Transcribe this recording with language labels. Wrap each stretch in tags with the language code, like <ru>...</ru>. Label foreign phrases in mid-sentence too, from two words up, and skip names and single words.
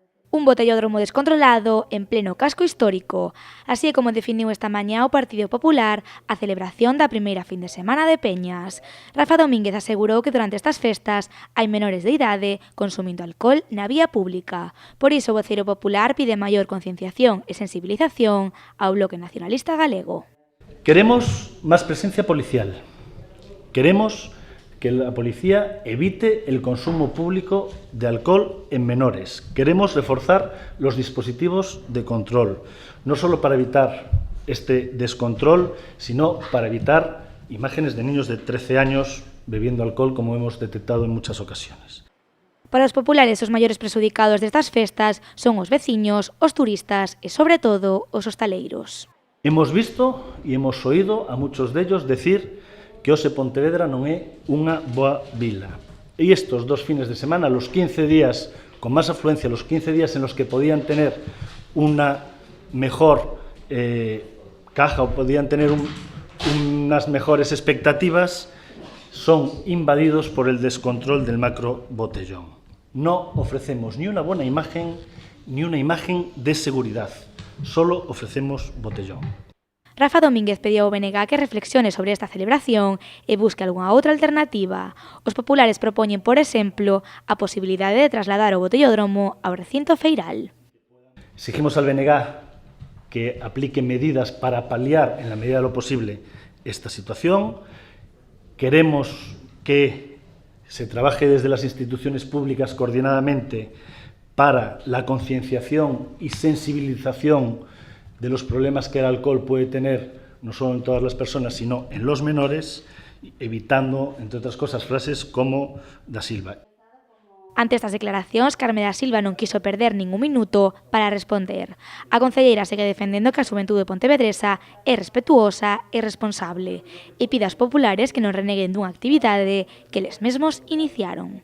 <gl>Un botellódromo descontrolado en pleno casco histórico, así é como definiu esta mañá o Partido Popular a celebración da primeira fin de semana de Peñas. Rafa Domínguez asegurou que durante estas festas hai menores de idade consumindo alcohol na vía pública. Por iso o voceiro popular pide maior concienciación e sensibilización ao Bloque Nacionalista Galego. Queremos máis presencia policial.</gl> <es>Queremos que la policía evite el consumo público de alcohol en menores. Queremos reforzar los dispositivos de control, no solo para evitar este descontrol, sino para evitar imágenes de niños de 13 años bebiendo alcohol, como hemos detectado en muchas ocasiones.</es> <gl>Para os populares, os maiores presudicados destas festas son os veciños, os turistas e, sobre todo, os hostaleiros.</gl> <es>Hemos visto e hemos oído a muchos dellos decir que</es> <gl>hoxe Pontevedra non é unha boa vila.</gl> <es>E estos dos fines de semana, los 15 días con máis afluencia, los 15 días en los que podían tener una mejor caja o podían tener unas mejores expectativas, son invadidos por el descontrol del macro botellón. No ofrecemos ni una buena imagen ni una imagen de seguridad, solo ofrecemos botellón.</es> <gl>Rafa Domínguez pediu ao BNG que reflexione sobre esta celebración e busque algunha outra alternativa. Os populares propoñen, por exemplo, a posibilidade de trasladar o botellódromo ao recinto feiral.</gl> <es>Exigimos al BNG que aplique medidas para paliar, en la medida de lo posible, esta situación. Queremos que se trabaje desde las instituciones públicas coordinadamente para la concienciación y sensibilización de los problemas que el alcohol puede tener, no solo en todas las personas, sino en los menores, evitando, entre otras cosas, frases como da Silva.</es> <gl>Ante estas declaracións, Carme da Silva non quiso perder ningún minuto para responder. A concelleira segue defendendo que a xuventude pontevedresa é respetuosa e responsable e pide aos populares que non reneguen dunha actividade que eles mesmos iniciaron.</gl>